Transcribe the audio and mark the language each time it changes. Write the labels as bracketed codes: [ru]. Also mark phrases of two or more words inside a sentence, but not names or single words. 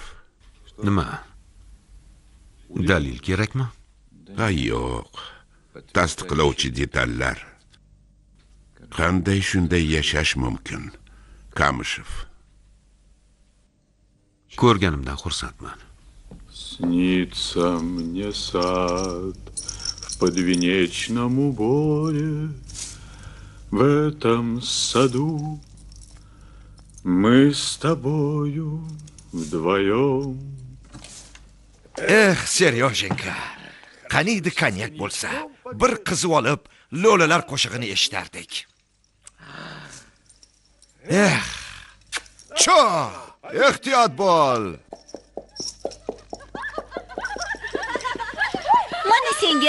[uz] Nima? Dalil kerakmi? Yo'q. Tasdiqlovchi detallar. Qanday shunday yashash mumkin, Kamishev? Ko'rganimdan xursandman. [ru] Снится мне сад в подвенечном уборе, в этом саду мы с тобою вдвоем. [uz] Seryozhenka, qaniydi konyak bo'lsa, bir qizib olib, lo'lalar qo'shig'ini eshitardik. Cho, ehtiyot bo'l. Mana senga.